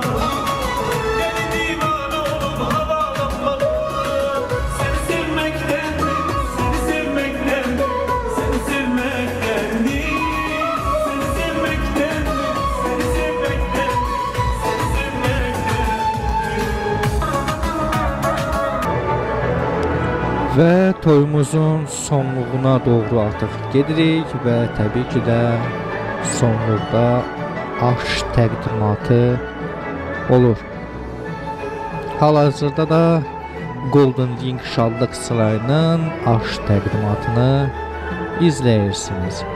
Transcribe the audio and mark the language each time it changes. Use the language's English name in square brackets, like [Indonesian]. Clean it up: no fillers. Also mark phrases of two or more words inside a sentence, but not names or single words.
[Turkish] Deli divan olup havalanmalı. Seni sevmekten, seni sevmekten, seni sevmekten değil. Seni sevmekten, seni sevmekten, seni sevmekten. [Azerbaijani] Və toyumuzun sonluğuna doğru artıq gedirik və təbii ki də sonluqda aş təqdimatı olur. Hal-hazırda da Golden Ring Şadlıq Sarayının aş təqdimatını izləyirsiniz.